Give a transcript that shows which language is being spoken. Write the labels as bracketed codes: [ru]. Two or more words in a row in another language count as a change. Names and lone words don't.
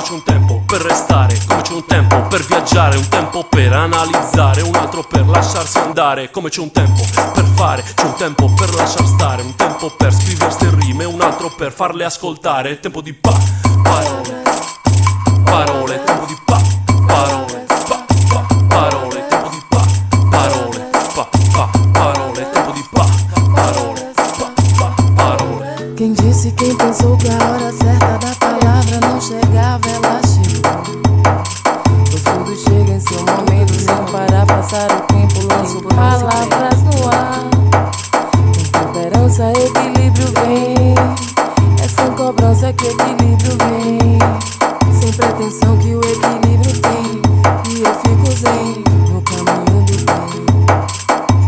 [it] c'è un tempo per restare, come c'è un tempo per viaggiare, un tempo per analizzare, un altro per lasciarsi andare, come c'è un tempo per fare, c'è un tempo per lasciar stare, un tempo per scriversi in rime, un altro per farle ascoltare, è tempo di parole, parole, tempo di parole, parole, tempo di parole, parole, tempo di parole, parole. [pt] Quem disse, quem pensou que a hora certa da palavra não chegava, ela chegou. Pois tudo chega em seu momento, sem parar, passar o tempo, lanço palavras no ar. Com temperança, equilíbrio vem, é sem cobrança que equilíbrio vem, sem pretensão que o equilíbrio tem, e eu fico zen, no caminho do bem.